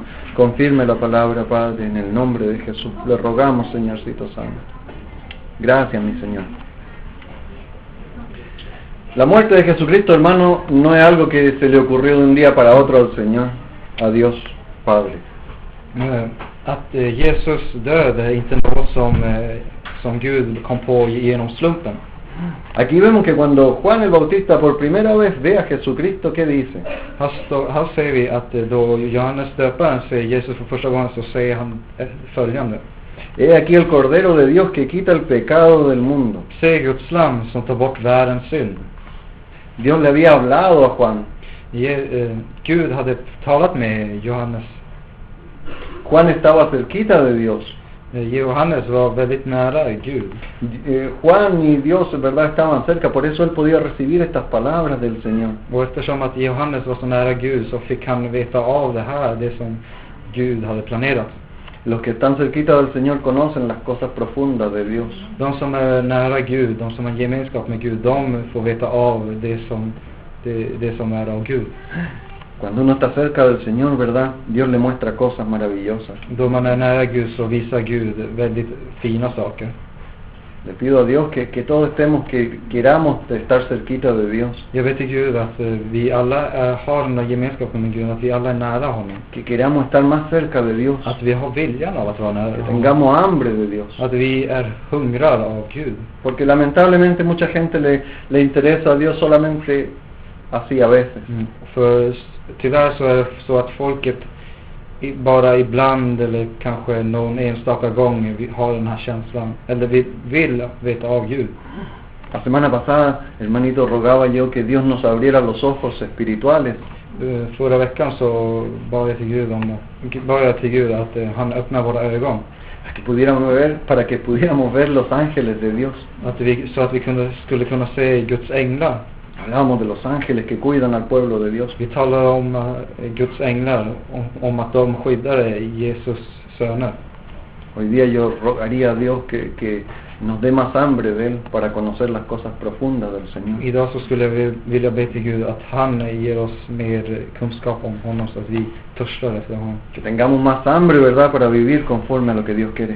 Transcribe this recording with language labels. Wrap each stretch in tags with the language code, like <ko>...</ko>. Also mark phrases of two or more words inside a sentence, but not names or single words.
<es>Confirme la palabra, Padre, en el nombre de Jesús. Le rogamos, Señorcito Santo. Gracias, mi Señor. La muerte de Jesucristo, hermano, no es algo que se le ocurrió de un día para otro al Señor, a Dios Padre.</es> <sv>Att Jesus död är inte något som Gud kom på genom slumpen.</sv> <es>Aquí vemos que cuando Juan el Bautista por primera vez ve a Jesucristo, ¿qué dice?</es> <sv>Här ser vi att då Johannes döparen ser Jesus för första gången, så säger han följande:</sv> <es>He aquí el Cordero de Dios que quita el pecado del mundo.</es> <sv>Se, Guds lamm som tar bort världens synd.</sv> <es>Dios le había hablado a Juan.</es> <sv>Gud hade talat med Johannes.</sv> <es>Juan estaba cerquita de Dios.</es> <sv>Johannes var väldigt nära Gud.</sv> <es>Juan y Dios en verdad estaban cerca, por eso él podía recibir estas palabras del Señor.</es> <sv>Och eftersom att Johannes var så nära Gud, så fick han veta av det som Gud hade planerat.</sv> <es>Los que están cerquita del Señor conocen las cosas profundas de Dios.</es> <sv>De som är nära Gud, de som har gemenskap med Gud, de får veta av det som är av Gud.</sv> <es>Cuando uno está cerca del Señor, ¿verdad? Dios le muestra cosas maravillosas.</es> <sv>Då man är nära Gud så visar Gud väldigt fina saker.</sv> <es>Le pido a Dios que todos estemos, que queramos estar cerquita de Dios.</es> <sv>Jag vet till Gud att vi alla har en gemenskap med Gud, att vi alla är nära honom.</sv> <es>Que queramos estar más cerca de Dios.</es> <sv>Att vi har viljan av att vara nära</sv> <es>Que</es> <sv>honom.</sv> <es>tengamos hambre de Dios.</es> <sv>Att vi är hungrade av Gud.</sv> <es>Porque lamentablemente mucha gente le interesa a Dios solamente así a veces.</es> <sv>För tyvärr så är det så att folket bara ibland eller kanske någon enstaka gång vi har den här känslan, eller vi vill veta av Gud.</sv> <es>La semana pasada, hermanito, rogaba yo que Dios nos abriera los ojos espirituales.</es> <sv>Förra veckan så bad jag till Gud att han öppnar våra ögon.</sv> <es>Para que pudiéramos ver los ángeles de Dios.</es> <sv>Så att vi skulle kunna se Guds änglar.</sv> <es>Hablábamos de los ángeles que cuidan al pueblo de Dios.</es> <sv>Vi talar om Guds änglar, om att de skyddar Jesus söner.</sv> <es>Hoy día yo rogaría a Dios que nos dé más hambre de Él para conocer las cosas profundas del Señor.</es> <sv>Idag så skulle vi vilja be till Gud att han ger oss mer kunskap om honom, så att vi törstar efter honom.</sv> <es>Que tengamos más hambre, ¿verdad?, para vivir conforme a lo que Dios quiere.</es>